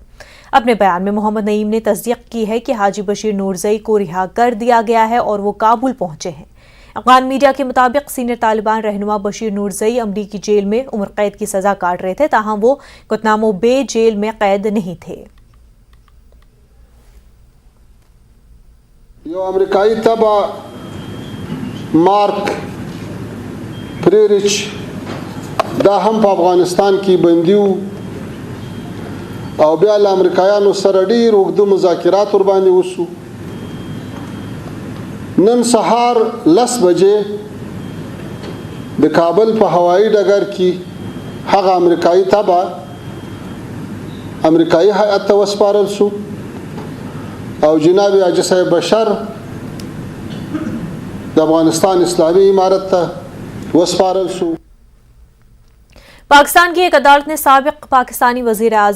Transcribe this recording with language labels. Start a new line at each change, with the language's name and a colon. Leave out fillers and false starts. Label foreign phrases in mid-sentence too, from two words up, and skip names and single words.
Urdu: اپنے بیان میں محمد نعیم نے تصدیق کی ہے کہ حاجی بشیر نورزئی کو رہا کر دیا گیا ہے اور وہ کابل پہنچے ہیں۔ افغان میڈیا کے مطابق سینئر طالبان رہنما بشیر نورزئی امریکی جیل میں عمر قید کی سزا کاٹ رہے تھے، تاہم وہ گوانتانامو بے جیل میں قید نہیں تھے۔
Pashto: یو امریکائی تبع مارک فریرچ دا هم په افغانستان کې بندي او بیا له امریکایانو سره ډېر اوږده مذاکرات ورباندې وشو۔ نن سهار 10 بجې د کابل په هوایي ډګر کې هغه امریکایي تبع امریکایي هیئت ته وسپارل شو او جناب حاجي صاحب بشر د افغانستان اسلامی امارت ته وسپارل شو۔
Urdu: پاکستان کی ایک عدالت نے سابق پاکستانی وزیر اعظم